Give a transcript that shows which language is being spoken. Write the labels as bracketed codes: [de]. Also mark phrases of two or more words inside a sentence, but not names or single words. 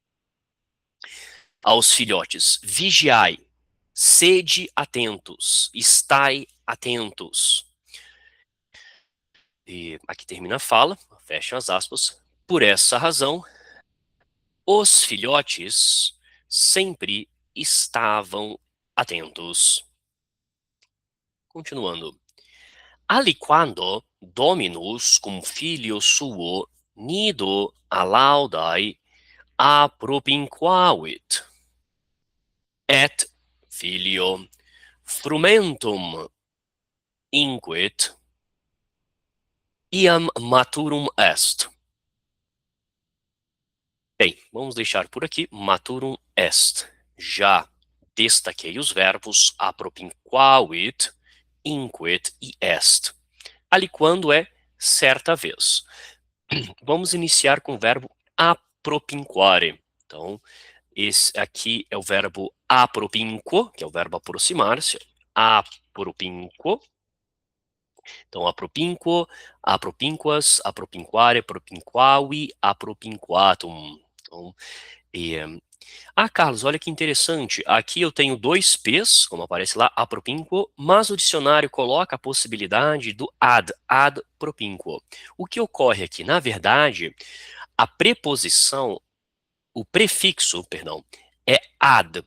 [pt] Aos filhotes, vigiai, sede atentos, estai atentos. E aqui termina a fala, fecha as aspas. Por essa razão, os filhotes sempre estavam atentos. Continuando. [la] Aliquando Dominus cum filio suo nido alaudai apropinquavit, et filio frumentum inquit, iam maturum est. [pt] Bem, vamos deixar por aqui, [la] maturum est. [pt] Já destaquei os verbos [la] apropinquavit, inquit [pt] e est. Aliquando é certa vez. Vamos iniciar com o verbo apropinquare. Então, esse aqui é o verbo apropinquo, que é o verbo aproximar-se. Apropinquo. Então, [la] apropinquo, apropinquas, apropinquare, apropinquavi, apropinquatum. [pt] Então, Carlos, olha que interessante. Aqui eu tenho dois P's, como aparece lá, apropinquo, mas o dicionário coloca a possibilidade do [la] ad propinquo. [pt] O que ocorre aqui? Na verdade, a preposição, o prefixo, perdão, é ad.